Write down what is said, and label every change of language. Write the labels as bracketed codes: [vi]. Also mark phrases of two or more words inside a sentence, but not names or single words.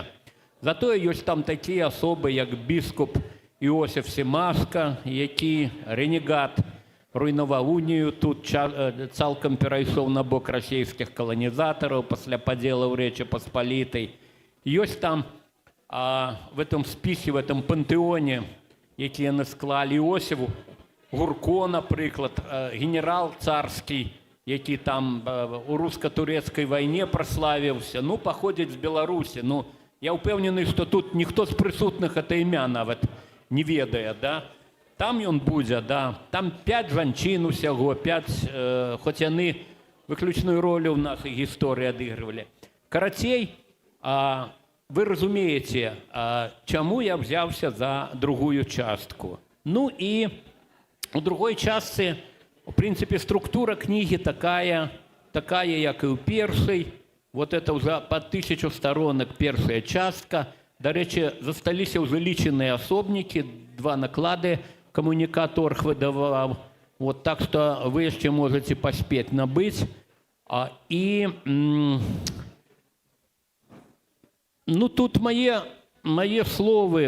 [be] Затое ёсць там такія асобы, як біскуп Іосиф Семашка, які ренегат, руйнаваў унію, тут цалкам перайшоў на бок расійскіх каланізатараў пасля падзелаў Рэчы Паспалітай. Ёсць там [ru] в этом [be] спісе, [ru] в этом [be] пантэоне, які яны склалі, Іосиф Гурко, напрыклад, генерал царскі, які там у руска-турэцкай вайне праславіўся, ну, паходзіць з Беларусі. Ну, я ўпэўнены, што тут ніхто з прысутных гэта імя нават не ведае, да? Там ён будзе, да. Там 5 жанчын усяго, 5, хоць яны выключную ролю ў нашай гісторыі адыгрывалі. Карацей, вы разумееце, чаму я взяўся за другую частку. Ну і у другой частцы, в прынцыпе, структура кнігі такая, як і ў першай. [ru] Вот это уже [be] по 1000 сторонок першая частка. До рэчы, засталіся ўжо лічаныя асобнікі, 2 наклады камунікаторг выдаваў. Вот, так што вы яшчэ можаце паспець набыць. І ну, тут мае словы.